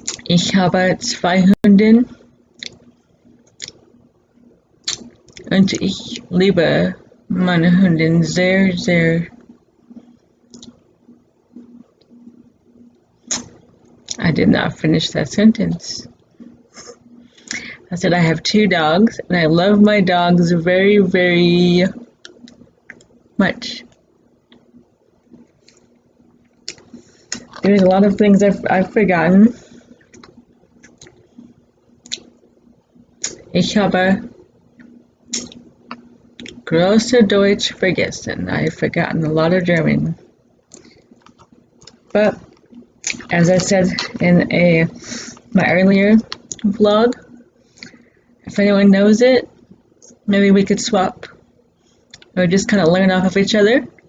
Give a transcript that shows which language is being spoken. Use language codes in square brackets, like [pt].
[de] Ich habe 2 Hunde und ich liebe meine Hundin sehr, sehr. [en] I did not finish that sentence. I said I have 2 dogs, and I love my dogs very, very much. There's a lot of things I've forgotten. [de] Ich habe große Deutsch vergessen. [en] I've forgotten a lot of German. But as I said in my earlier vlog, If anyone knows it, maybe we could swap or just kind of learn off of each other.